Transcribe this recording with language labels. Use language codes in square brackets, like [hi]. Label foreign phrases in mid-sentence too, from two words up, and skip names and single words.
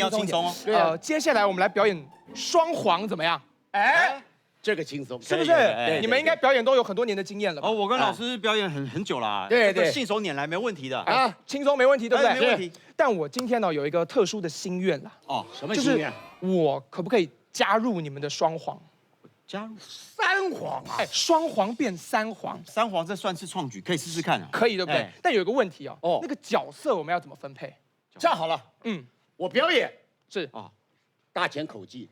[zh] 一定要輕鬆哦。接下來我們來表演雙簧，怎麼樣？哎，這個輕鬆，是不是？你們應該表演都有很多年的經驗了吧？哦，我跟老師表演很久了，對，信手拈來沒問題的啊，輕鬆沒問題，對不對？沒問題。但我今天呢有一個特殊的心願啦。哦，什麼心願？我可不可以加入你們的雙簧？加入三皇啊，哎，双黄变三黄，三皇，这算是创举，可以试试看啊。可以对不对？哎但有一个问题哦，哦那个角色我们要怎么分配？这样好了，嗯，我表演是大前口技，